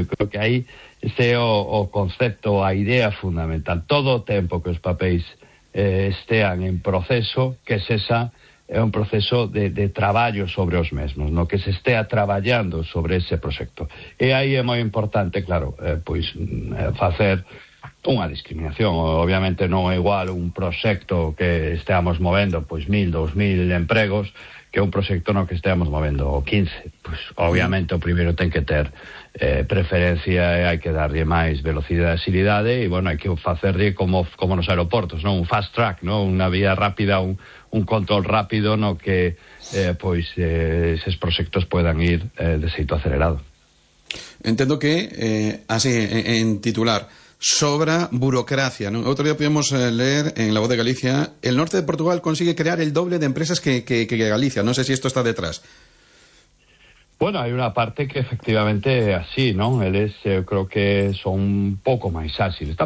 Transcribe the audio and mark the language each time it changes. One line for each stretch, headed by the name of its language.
Galician: Eu creo que aí este é o concepto, a idea fundamental. Todo o tempo que os papéis estean en proceso, que sexa é un proceso de traballo sobre os mesmos, non? Que se estea traballando sobre ese proxecto. E aí é moi importante, claro, pois facer unha discriminación. Obviamente non é igual un proxecto que esteamos movendo pois 1,000, 2,000 empregos que un proxecto no que esteamos movendo 15. Pois obviamente o primeiro ten que ter preferencia e hai que darlle máis velocidade e axilidade e bueno, hai que facerlle como nos aeroportos, non? Un fast track, non? Unha vía rápida, un control rápido no que pois eses proxectos podan ir de xeito acelerado. Entendo que así en titular sobra burocracia, ¿no?
Spanish: Otro día pudimos leer en La Voz de Galicia, el norte de Portugal consigue crear el doble de empresas que Galicia. No sé si esto está detrás. Bueno, hay una parte que efectivamente así, ¿no? Yo creo que son un poco más ágiles.